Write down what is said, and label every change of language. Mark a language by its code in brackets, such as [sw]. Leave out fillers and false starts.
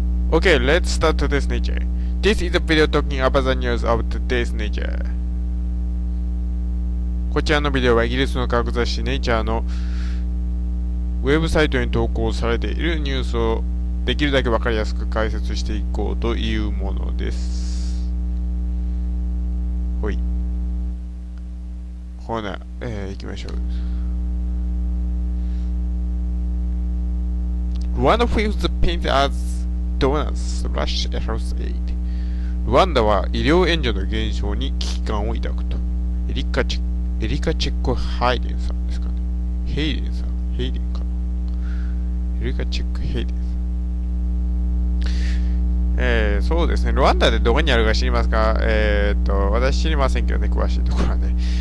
[en] Okay, let's start today's nature. This is a video talking about the news of today's nature. [ja] こちらのビデオはイギリスの科学雑誌ネイチャーのウェブサイトに投稿されているニュースをできるだけわかりやすく解説していこうというものです。ほい。ほな、行きましょう。 [en] Rwanda feels the pain as donors/health aid. [ja] ルワンダは医療援助の減少に危機感を抱くと。エリカチェック・ハイデンさんですかね。ヘイデンかな。エリカチェック・ヘイデンさん。そうですね。ルワンダでどこにあるか知りますか？私知りませんけどね、詳しいところはね。